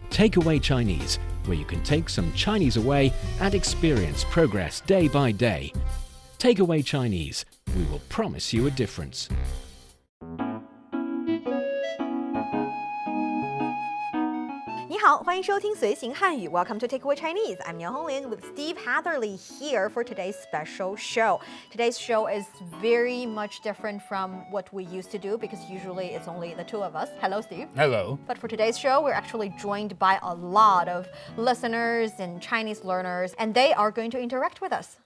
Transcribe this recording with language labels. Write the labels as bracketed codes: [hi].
[en] Takeaway Chinese, where you can take some Chinese away and experience progress day by day. Takeaway Chinese, we will promise you a difference. [zh] 你好，欢迎收听随行汉语 [en] Welcome to Takeaway Chinese. I'm Honglin with Steve Hatherley here for today's special show. Today's show is very much different from what we used to do because usually it's only the two of us. Hello, Steve. Hello. But for today's show, we're actually joined by a lot of listeners and Chinese learners, and they are going to interact with us.